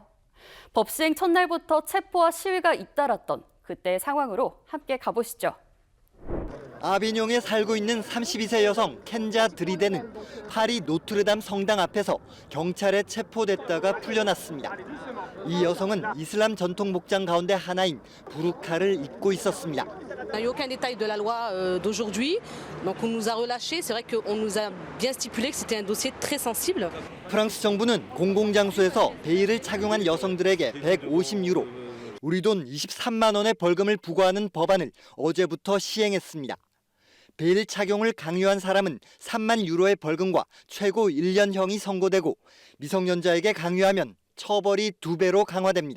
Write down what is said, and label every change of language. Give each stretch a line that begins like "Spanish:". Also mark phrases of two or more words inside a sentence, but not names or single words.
Korean: 법 시행 첫날부터 체포와 시위가 잇따랐던 그때의 상황으로 함께 가보시죠. 아비뇽에 살고 있는 32세 여성 켄자 드리데는 파리 노트르담 성당 앞에서 경찰에 체포됐다가 풀려났습니다. 이 여성은 이슬람 전통 복장 가운데 하나인 부르카를 입고 있었습니다.
French: Il n'y a eu aucun détail de la loi d'aujourd'hui, donc on nous a relâchés. C'est vrai qu'on nous a bien stipulé que c'était un dossier très sensible.
Korean: 프랑스 정부는 공공장소에서 베일을 착용한 여성들에게 150유로, 우리 돈 23만 원의 벌금을 부과하는 법안을 어제부터 시행했습니다. 베일 착용을 강요한 사람은 3만 유로의 벌금과 최고 1년형이 선고되고 미성년자에게 강요하면 처벌이 2배로 강화됩니다.